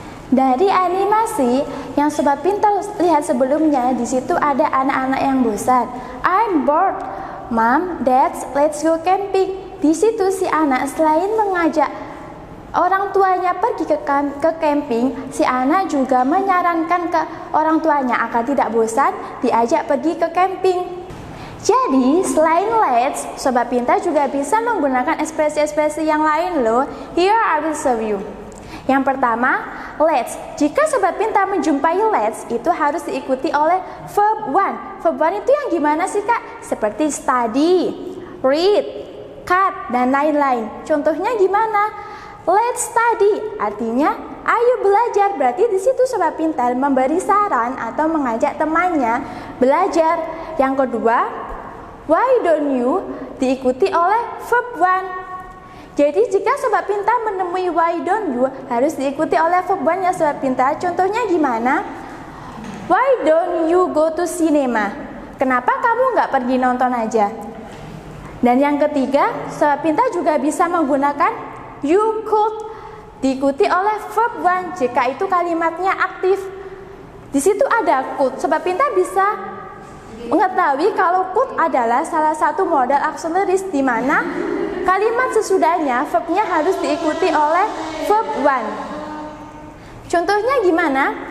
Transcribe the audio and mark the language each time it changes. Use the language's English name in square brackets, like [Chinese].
[Indonesian] Dari animasi yang Sobat Pintar lihat sebelumnya, di situ ada anak-anak yang bosan. [English] I'm bored, Mom, Dad, let's go camping. [Indonesian] Di situ si anak selain mengajak orang tuanya pergi ke camping, si anak juga menyarankan ke orang tuanya agar tidak bosan diajak pergi ke camping. Jadi selain let's, Sobat Pintar juga bisa menggunakan ekspresi-ekspresi yang lain loh. [English] Here I will show you. [Indonesian] Yang pertama, [English] let's. [Indonesian] Jika Sobat Pintar menjumpai let's, itu harus diikuti oleh verb one. Verb one itu yang gimana sih Kak? Seperti study, read, cut, dan lain-lain. Contohnya gimana? [English] Let's study, [Indonesian] artinya ayo belajar. Berarti di situ Sobat Pintar memberi saran atau mengajak temannya belajar. Yang kedua, [English] why don't you [Indonesian] diikuti oleh verb one. Jadi jika Sobat Pintar menemui [English] why don't you, [Indonesian] harus diikuti oleh verb one ya Sobat Pintar. Contohnya gimana? [English] Why don't you go to cinema? [Indonesian] Kenapa kamu nggak pergi nonton aja? Dan yang ketiga, Sobat Pintar juga bisa menggunakan [English] you could [Indonesian] diikuti oleh verb one jika itu kalimatnya aktif. Di situ ada could. Sobat Pintar bisa mengetahui kalau could adalah salah satu modal auxiliaries di mana kalimat sesudahnya verbnya harus diikuti oleh verb one. Contohnya gimana?